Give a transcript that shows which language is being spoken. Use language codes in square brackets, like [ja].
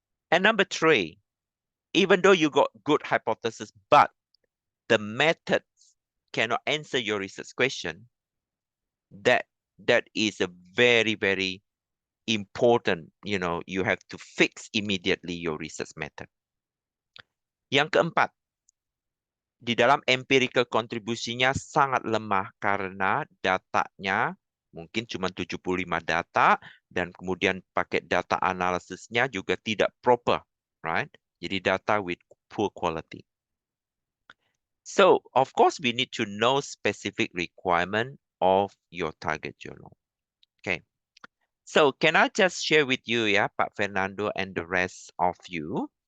[en] And number 3, even though you got good hypothesis, but the methods cannot answer your research question, that is a very, very important, you have to fix immediately your research method. [id] Yang keempat, di dalam empirical kontribusinya sangat lemah karena datanya mungkin cuma 75 data dan kemudian pakai data analisisnya juga tidak [en] proper, right? [id] Jadi [en] data with poor quality. So, of course, we need to know specific requirement of your target journal. Okay. So can I just share with you, yeah, Pak Fernando and the rest of you?